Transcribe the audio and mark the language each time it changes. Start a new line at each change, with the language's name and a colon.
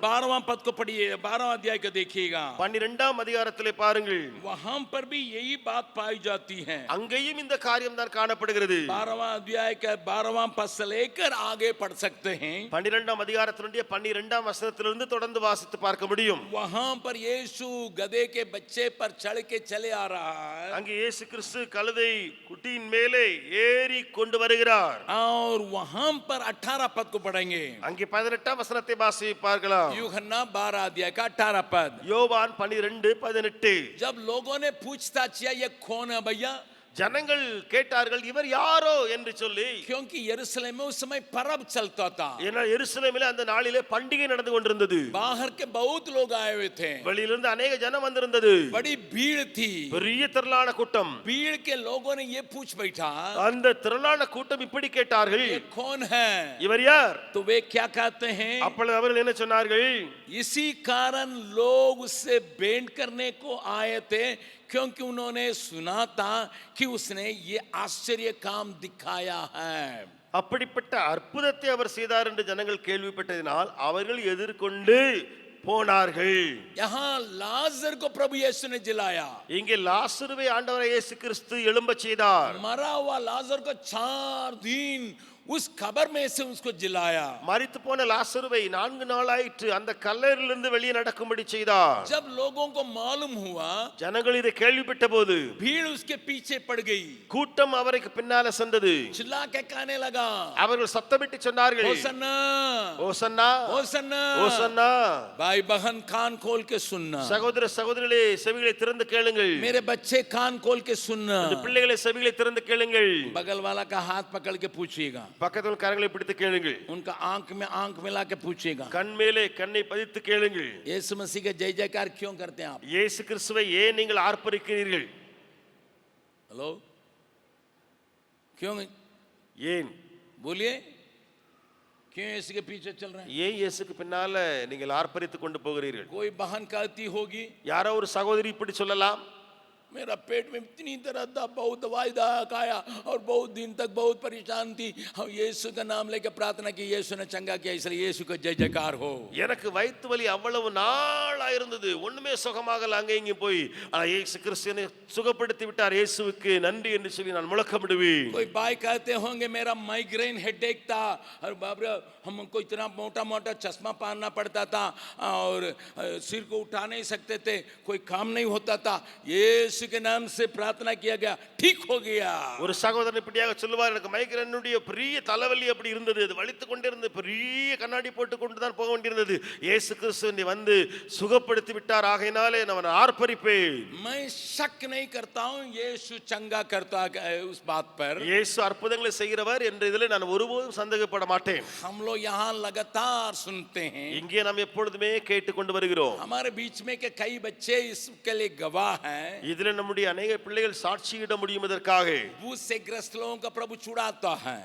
Hindi: 12वां पद को पढ़िए. 12वां अध्याय को देखिएगा.
Tamil: 12ஆம் அதிகாரத்திலே பாருங்கள்.
Hindi: वहां पर भी यही बात पाई जाती है.
Tamil: அங்கேயும் இந்த காரியம் தான் காணப்படுகிறது.
Hindi: 12वां अध्याय का 12वां पद से लेकर आगे पढ़ सकते हैं.
Tamil: 12ஆம் அதிகாரத்தினுடைய 12ஆம் வசனத்திலிருந்து தொடர்ந்து வாசித்து பார்க்க முடியும்.
Hindi: वहां पर यीशु गधे के बच्चे पर चढ़ के चले आ रहा है.
Tamil: அங்கே இயேசு கிறிஸ்து கழுதை குட்டியின் மேலே ஏறி கொண்டு வருகிறார்.
Hindi: और वहां पर 18 पद को पढ़ेंगे.
Tamil: அங்கே 18ஆம் வசனத்தை வாசி பார்க்கலாம்.
Hindi: यूहन्ना 12 अध्याय का 18 पद.
Tamil: யோவான் 12:18.
Hindi: जब लोगों ने पूछताछ किया, ये कौन है भैया?
Tamil: ஜனங்கள் கேட்டார்கள், இவர் யாரோ என்று சொல்லி.
Hindi: क्योंकि यरूशलेम में उस समय परब चलता था.
Tamil: ஏன்னா எருசலேமிலே அந்த நாளிலே பண்டிகை நடந்து கொண்டிருந்தது.
Hindi: बाहर के बहुत लोग आए हुए थे.
Tamil: வெளியிலிருந்து अनेक ஜனம் வந்திருந்தது.
Hindi: बड़ी भीड़ थी.
Tamil: பெரிய திரளான கூட்டம்.
Hindi: भीड़ के लोगों ने ये पूछ बैठा,
Tamil: அந்த திரளான கூட்டம் இப்படி கேட்டார்கள்,
Hindi: ये कौन है?
Tamil: இவர் யார்?
Hindi: तो वे क्या कहते हैं?
Tamil: அப்பொழுது அவர்கள் என்ன சொன்னார்கள்?
Hindi: इसी कारण लोग उससे भेंट करने को आए थे, क्योंकि उन्होंने सुना था कि उसने ये आश्चर्य काम दिखाया है.
Tamil: அப்படிப்பட்ட அற்புதத்தை அவர் செய்தார் என்று ஜனங்கள் கேள்விப்பட்டதினால் அவர்கள் எதிர்கொண்டு போனார்கள்.
Hindi: यहाँ लाजर को प्रभु यीशु ने जिलाया.
Tamil: இங்கே லாசருவை ஆண்டவர் இயேசு கிறிஸ்து எழும்பச் செய்தார்.
Hindi: मरा हुआ लाजर को 4 दिन उस कब्र में से उसको जिलाया.
Tamil: மரித்து போன லாசருவை 4 நாளாயிற்று அந்த கல்லறையிலிருந்து வெளியே நடக்கும்படி செய்தார்.
Hindi: जब लोगों को मालूम हुआ,
Tamil: ஜனங்கள் இதை கேள்விப்பட்ட போது
Hindi: भीड़ उसके पीछे पड़ गई.
Tamil: கூட்டம் அவருக்கு பின்னால சென்றது.
Hindi: चिल्ला के कहने लगा,
Tamil: அவர்கள் சத்தமிட்டு சொன்னார்கள்,
Hindi: होसन्ना,
Tamil: ஓசன்னா,
Hindi: होसन्ना.
Tamil: ஓசன்னா.
Hindi: भाई बहन कान खोल के सुनना.
Tamil: சகோதர சகோதரிகளே செவிகளை திறந்து கேளுங்கள்.
Hindi: मेरे बच्चे कान खोल के सुनना.
Tamil: இந்த பிள்ளைகளை செவிகளை திறந்து கேளுங்கள்.
Hindi: बगल वाला का हाथ पकड़ के पूछिएगा.
Tamil: பக்கத்துல கரங்களை பிடித்து கேளுங்கள்.
Hindi: उनका आंख में आंख मिला के पूछिएगा,
Tamil: கண் மேலே கண்ணை பதித்து கேளுங்கள்.
Hindi: यीशु मसीह के जय जयकार क्यों करते हैं आप?
Tamil: இயேசு கிறிஸ்துவை ஏன் நீங்கள் ஆர்ப்பரிக்கிறீர்கள்?
Hindi: हेलो, क्यों?
Tamil: ஏன்?
Hindi: बोलिए, क्यों यीशु के पीछे चल रहे हैं?
Tamil: ஏன் இயேசுக்கு பின்னால நீங்கள் ஆர்ப்பரித்துக் கொண்டு போகிறீர்கள்?
Hindi: कोई बहन कहती होगी
Tamil: யாரோ ஒரு சகோதரி இப்படி சொல்லலாம்,
Hindi: मेरा पेट में इतनी दर्द था, बहुत दवाई खाया और बहुत दिन तक बहुत परेशान थी, हम यीशु का नाम लेकर प्रार्थना की, यीशु ने चंगा किया, इसलिए यीशु को जय जयकार हो।
Tamil: எனக்கு வயிற்று வலி அவ்வளவு நாளா இருந்தது, ஒண்ணுமே சுகமாகல, அங்கே இங்கே போய் ஆனா இயேசு கிறிஸ்துவை சுகப்படுத்தி விட்டார், இயேசுவுக்கு நன்றி என்று சொல்லி நான் முழக்கமிடுவேன்.
Hindi: कोई भाई कहते होंगे मेरा माइग्रेन हेडेक था और बाप रे हमको इतना मोटा मोटा चश्मा पहनना पड़ता था और सिर को उठा नहीं सकते थे, कोई काम नहीं होता था, यीशु के नाम से प्रार्थना किया गया, ठीक हो गया।
Tamil: ஒரு சகோதரன் இப்படியாக சொல்லுவார், எனக்கு மைக்ரேனுடைய பெரிய தலைவலி அப்படி இருந்தது, அது வலித்து கொண்டே இருந்தது, பெரிய கண்ணாடி போட்டு கொண்டு தான் போக வேண்டியிருந்தது, இயேசு கிறிஸ்து வந்து சுகப்படுத்தி விட்டார், ஆகையினாலே நான் ஆர்ப்பரிப்பேன்.
Hindi: मैं शक नहीं करता हूं यीशु चंगा करता है उस बात पर,
Tamil: இயேசு அற்புதங்களை செய்கிறவர் என்ற இதிலே நான் ஒருபோதும் சந்தேகப்பட மாட்டேன்.
Hindi: हम लोग यहाँ लगातार सुनते हैं,
Tamil: இங்கே நாம் எப்பொழுதுமே கேட்டுக்கொண்டு வருகிறோம்.
Hindi: हमारे बीच में के कई बच्चे इसके लिए गवाह हैं,
Tamil: இதிலே நம்முடைய अनेक பிள்ளைகள் சாட்சியிட முடியும். இதற்காக
Hindi: भूत से ग्रस्त लोगों का प्रभु छुड़ाता है,